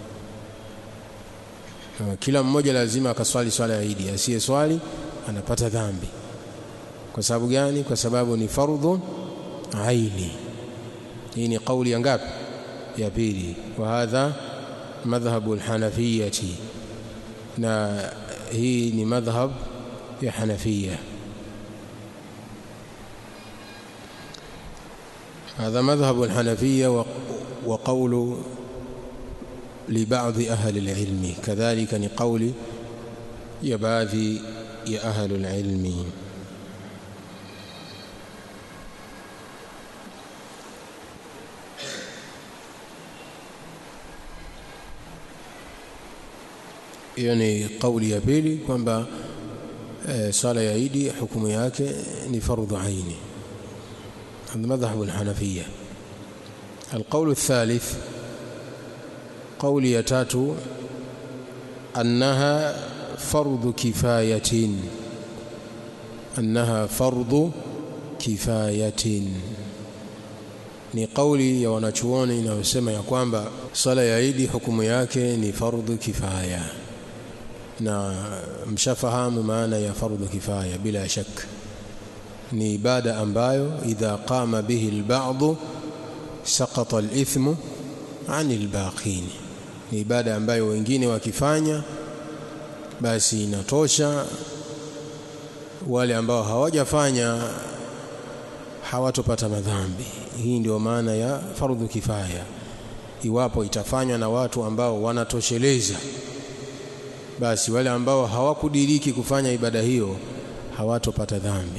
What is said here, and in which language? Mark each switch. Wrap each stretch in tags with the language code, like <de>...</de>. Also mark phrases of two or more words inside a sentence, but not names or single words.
<sw>Kila mmoja lazima akaswali swala ya Eid, asiye swali anapata dhambi. Kwa sababu gani? Kwa sababu ni fardhu aini. Hii ni kauli ya ngapi? Ya pili.</sw> <ar>وهذا مذهب الحنفية,</ar> <sw>na hii ni madhhab ya Hanafiyya.</sw> <ar>هذا مذهب الحنفية وقول لبعض أهل العلم كذلك، نقول يا بعض يا أهل العلم. يعني قول</ar> <sw>ya pili kwamba sala ya Eid hukumu yake ni fardhu aini.</sw> <ar>هذا مذهب الحنفية. القول الثالث قول يتاتو أنها فرض كفاية. أنها فرض كفاية</ar> <sw>ni kauli ya wanachuoni inayosema ya kwamba sala ya Eid hukumu yake ni fardhu kifaya, na mshafahamu maana ya fardhu kifaya bila shaka. Ni ibada ambayo</sw> <ar>إذا قام به البعض سقط الإثم عن الباقين.</ar> <sw>Ni ibada ambayo wengine wakifanya basi inatosha, wale ambao hawajafanya hawatopata madhambi. Hii ndio maana ya fardhu kifaya, iwapo itafanywa na watu ambao wanatosheleza basi wale ambao hawakudiriki kufanya ibada hiyo hawatopata dhambi.</sw>